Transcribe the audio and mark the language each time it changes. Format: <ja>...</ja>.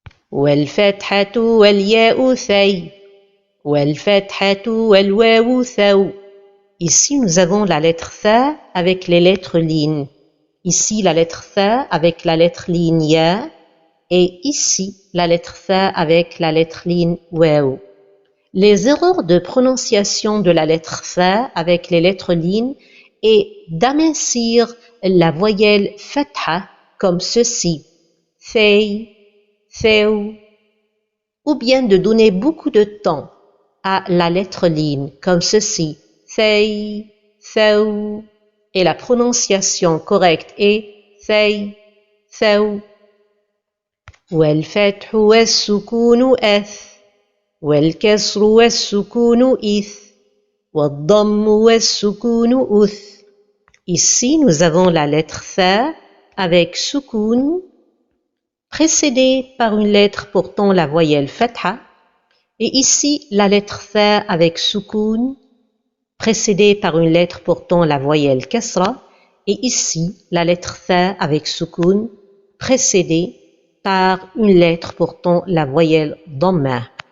<ar>والفتحة والياء ثي والفتحة والواو ثو.</ar> <fr>Ici, nous avons la lettre tha avec les lettres lignes. Ici, la lettre tha avec la lettre ligne ya. Et ici, la lettre tha avec la lettre ligne waw. Les erreurs de prononciation de la lettre tha avec les lettres lignes est d'amincir la voyelle fatha comme ceci, thay, thew, ou bien de donner beaucoup de temps à la lettre ligne comme ceci, thay, thew, et la prononciation correcte est thay, thew.</fr> <ar>والفتح والسكون أث والكسر والسكون إث والضم والسكون أث.</ar> <fr>Ici, nous avons la lettre tha avec sukun précédée par une lettre portant la voyelle fatha et ici la lettre tha avec sukun précédée par une lettre portant la voyelle kasra et ici la lettre tha avec sukun précédée par une lettre portant la voyelle dhamma.</fr>